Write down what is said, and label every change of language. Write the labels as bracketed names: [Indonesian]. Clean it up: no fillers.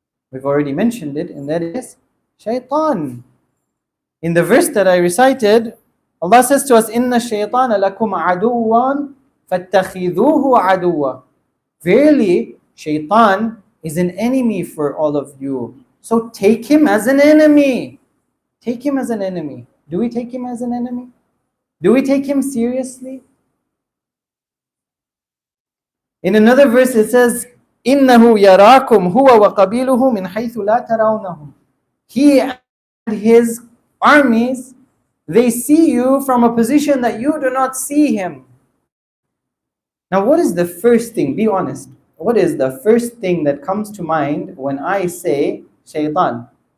[English] We've already mentioned it, and that is shaitan. In the verse that I recited, Allah says to us, [Arabic] Inna shaytana lakum aduwan fattakhidhuhu aduwa. [English] Verily, shaitan is an enemy for all of you. So take him as an enemy. Take him as an enemy. Do we take him as an enemy? Do we take him seriously? In another verse it says, [Arabic] إِنَّهُ يَرَاكُمْ هُوَ وَقَبِيلُهُ مِنْ حَيْثُ لَا تَرَوْنَهُمْ. [English] He and his armies, they see you from a position that you do not see him. Now what is the first thing? Be honest. What is the first thing that comes to mind when I say shaitan?